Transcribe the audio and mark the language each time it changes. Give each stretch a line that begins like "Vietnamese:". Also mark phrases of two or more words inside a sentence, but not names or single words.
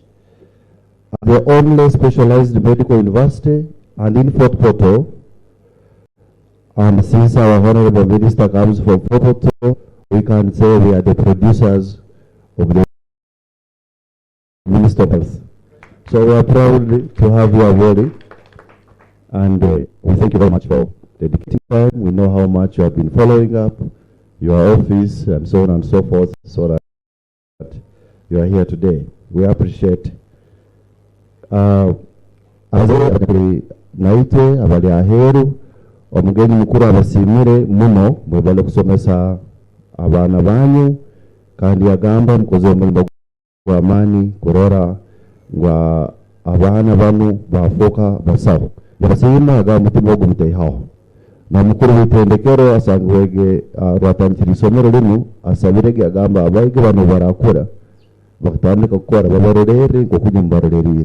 English: The only specialized medical university and in Fort Portal, and since our Honorable Minister comes from Fort Portal, we can say we are the producers of the Minister of Health. So we are proud to have you already, and we thank you very much for dedicating time. We know how much you have been following up your office and so on and so forth, so that you are here today. We appreciate.
Tooro: Naite abali aheru omugeni mukuru abasimire muno mwebale kusomesa abana banyu kandi yagamba mukoze omulimo gw'amaani kurora ngwa abana banu bafoka basaho yabasima aga mutima ogumuteihaho na mukuru w'itendekero asangwege rwatandikira isomero rinu asabirege agamba abaige bano barakora bakatandika gukora babarorere ngo kujya mubarorerire.